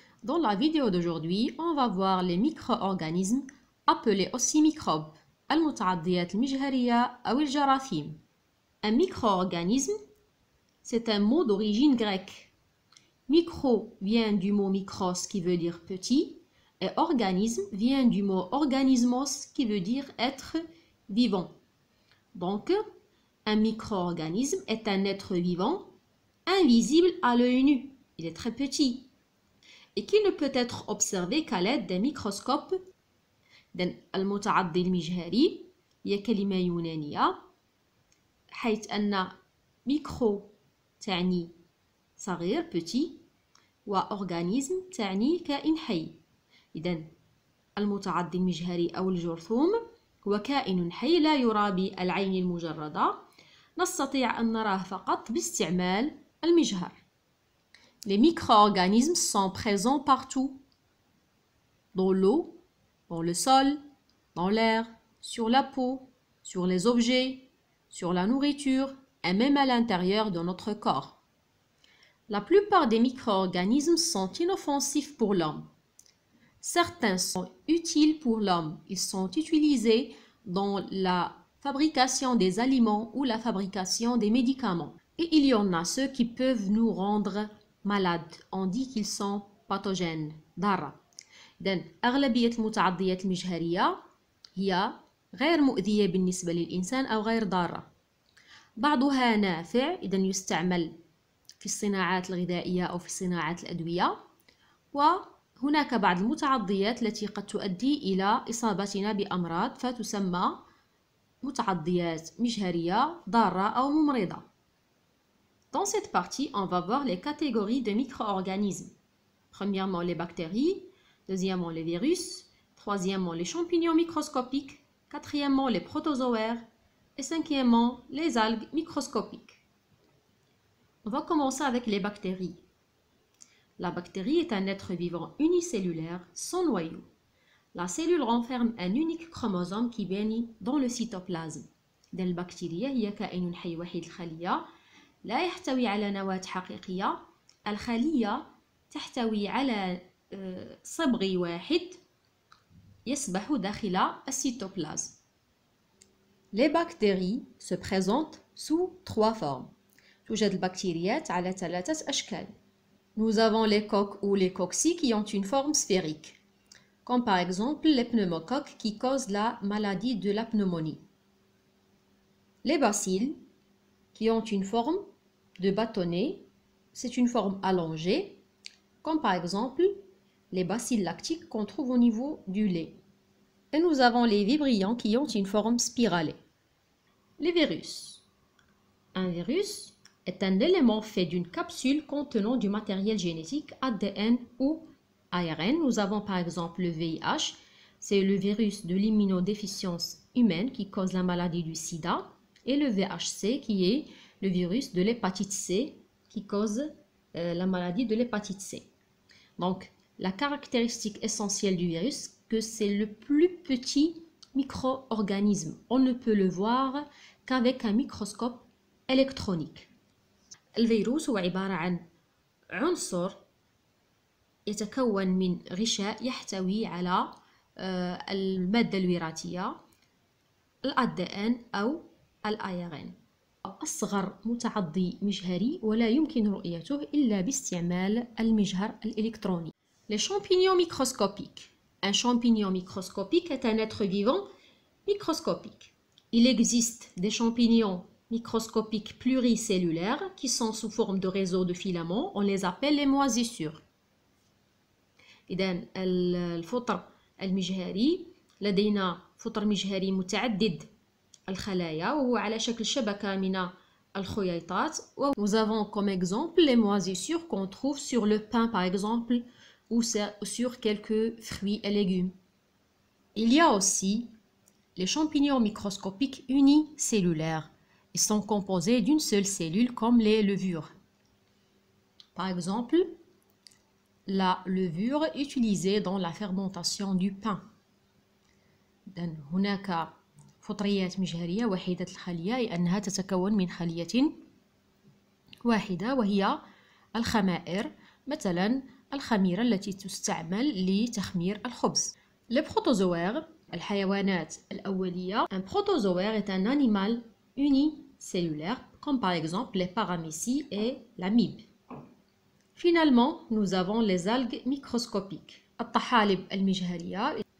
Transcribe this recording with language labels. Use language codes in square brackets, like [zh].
[fr] Dans la vidéo d'aujourd'hui, on va voir les micro-organismes appelés aussi microbes. [ar] المتعضيات المجهرية أو الجراثيم. [fr] Un micro-organisme, c'est un mot d'origine grecque. Micro vient du mot micros qui veut dire petit et organisme vient du mot organismos qui veut dire être vivant. Donc, un micro-organisme est un être vivant invisible à l'œil nu. Il est très petit et qui ne peut être observé qu'à l'aide d'un microscope. [ar] المتعضي المجهري هي كلمة يونانية حيث أن ميكرو تعني صغير petit وأورغانيزم تعني كائن حي. إذن المتعضي المجهري أو الجرثوم هو كائن حي لا يرى بالعين المجردة، نستطيع أن نراه فقط باستعمال المجهر. [fr] Les micro-organismes sont présents partout, dans l'eau, dans le sol, dans l'air, sur la peau, sur les objets, sur la nourriture et même à l'intérieur de notre corps. La plupart des micro-organismes sont inoffensifs pour l'homme. Certains sont utiles pour l'homme. Ils sont utilisés dans la fabrication des aliments ou la fabrication des médicaments. Et il y en a ceux qui peuvent nous rendre malades. On dit qu'ils sont pathogènes. [ar] ضارة. إذن أغلبية المتعضيات المجهرية هي غير مؤذية بالنسبة للإنسان أو غير ضارة. بعضها نافع إذن يستعمل في الصناعات الغذائية أو في صناعات الأدوية، وهناك بعض المتعضيات التي قد تؤدي إلى إصابتنا بأمراض فتسمى متعضيات مجهرية ضارة أو ممرضة. [fr] Dans cette partie, on va voir les catégories de micro-organismes. Premièrement, les bactéries, deuxièmement, les virus, troisièmement, les champignons microscopiques, quatrièmement, les protozoaires et cinquièmement, les algues microscopiques. On va commencer avec les bactéries. La bactérie est un être vivant unicellulaire sans noyau. La cellule renferme un unique chromosome qui baigne dans le cytoplasme. [ar] البكتيريا هي كائن حي وحيد الخلية لا يحتوي على نواة حقيقية. الخلية تحتوي على صبغ واحد يسبح داخل السيتوبلازم. [fr] Les bactéries se présentent sous trois formes. [ar] توجد البكتيريات على ثلاثة أشكال. [fr] Nous avons les coques ou les cocci qui ont une forme sphérique, comme par exemple les pneumocoques qui causent la maladie de la pneumonie. Les bacilles qui ont une forme de bâtonnet, c'est une forme allongée, comme par exemple les bacilles lactiques qu'on trouve au niveau du lait. Et nous avons les vibrions qui ont une forme spiralée. Les virus. Un virus est un élément fait d'une capsule contenant du matériel génétique ADN ou ARN. Nous avons par exemple le VIH, c'est le virus de l'immunodéficience humaine qui cause la maladie du sida, et le VHC qui est le virus de l'hépatite C qui cause la maladie de l'hépatite C. Donc, la caractéristique essentielle du virus, que c'est le plus petit micro-organisme. On ne peut le voir qu'avec un microscope électronique. [ar] الفيروس هو عبارة عن عنصر يتكون من غشاء يحتوي على المادة الوراثية الADN أو الARN. أصغر متعضي مجهري ولا يمكن رؤيته إلا باستعمال المجهر الإلكتروني. [fr] Les champignons microscopiques. Un champignon microscopique est un être vivant microscopique. Il existe des champignons microscopiques pluricellulaires qui sont sous forme de réseaux de filaments. On les appelle les moisissures. [ar] إذن الفطر المجهري لدينا فطر مجهري متعدد الخلايا وهو على شكل شبكة من الخييطات. [fr] Nous avons comme exemple les moisissures qu'on trouve sur le pain par exemple ou sur quelques fruits et légumes. Il y a aussi les champignons microscopiques unicellulaires. Ils sont composés d'une seule cellule comme les levures. Par exemple, la levure utilisée dans la fermentation du pain. [ar] هناك فطريات مجهرية وحيدة الخلية لأنها تتكون من خلية واحدة وهي الخمائر. مثلا الخميرة التي تستعمل لتخمير الخبز. [fr] Les protozoaires, [ar] الحيوانات الأولية. [fr] Un protozoaire est un animal unicellulaire, comme par exemple les paramécies et l'amibe. Finalement, nous avons les algues microscopiques. [ar] الطحالب المجهرية.